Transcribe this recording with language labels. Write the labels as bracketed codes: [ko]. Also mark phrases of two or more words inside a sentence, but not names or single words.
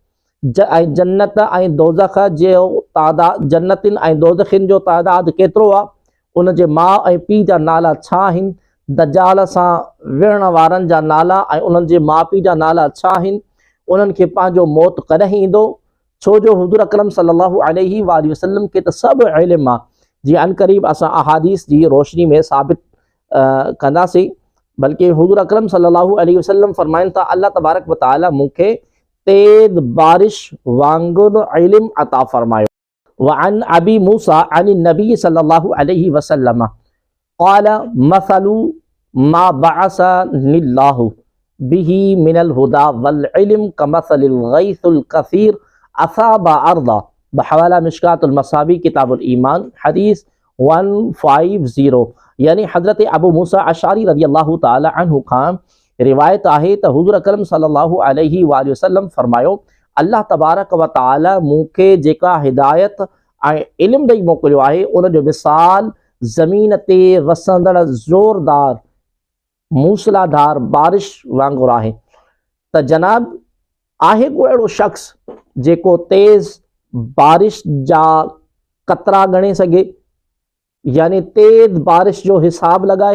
[sd] ऐं जन्नत ऐं दोज़ख जो तादाद, जन्नतिन ऐं दोज़खिन जो तादाद केतिरो आहे, उन जे माउ ऐं पीउ जा नाला छा आहिनि, दज्जाल सां विढ़ण वारनि जा नाला ऐं उन्हनि जे माउ पीउ जा नाला छा आहिनि, उन्हनि खे पंहिंजो मौत कॾहिं ईंदो। छो जो हुज़ूर अकरम [ar] صلى الله عليه وسلم [sd] खे त सभु इल्म आहे, जीअं अन क़रीब असां अहादीस जी रोशनी में साबित कंदासीं। बल्कि हुज़ूर अकरम [ar] صلى الله عليه وسلم [sd] फरमाइनि था, [ar] الله تبارك وتعالى [sd] मूंखे तेज़ बारिश वांगुरु इल्म अता फरमायो। [ar] وعن أبي موسى عن النبي صلى الله عليه وسلم قال مثل ما بعثني الله به من الهدى والعلم كمثل الغيث الكثير أصاب أرضا. [sd] बहवाला मिशकातुल मसाबी किताबुल ईमान हदीस 150। यानी हज़रत अबू मूसा अशारी [ar] رضي الله تعالى عنه [sd] खां रिवायत आहे त हुज़ूर अकरम [ar] صلى الله عليه وسلم [sd] फरमायो, [ar] الله تبارك وتعالى [sd] मूंखे जेका हिदायत ऐं इल्म ॾेई मोकिलियो आहे, उनजो मिसाल ज़मीन ते वसंदड़ ज़ोरदार मूसलाधार बारिश वांगुरु आहे। त जनाब आहे को अहिड़ो शख़्स जेको तेज़ बारिश जा कतरा ॻणे सघे, यानी तेज़ बारिश जो हिसाब लगाए।